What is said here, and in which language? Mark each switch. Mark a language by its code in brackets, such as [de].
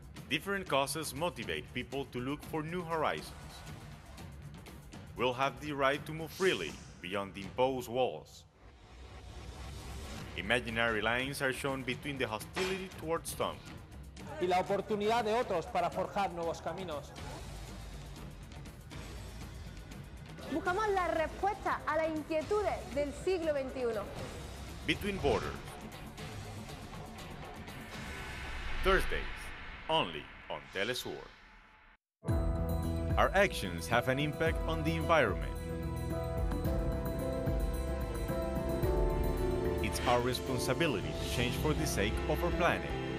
[en] Different causes motivate people to look for new horizons. We'll have the right to move freely beyond the imposed walls. Imaginary lines are shown between the hostility towards some [es] y la oportunidad de otros para forjar nuevos caminos. Buscamos la respuesta a las inquietudes del siglo XXI. [en] Between Borders. Thursdays, only on teleSUR. Our actions have an impact on the environment. It's our responsibility to change for the sake of our planet.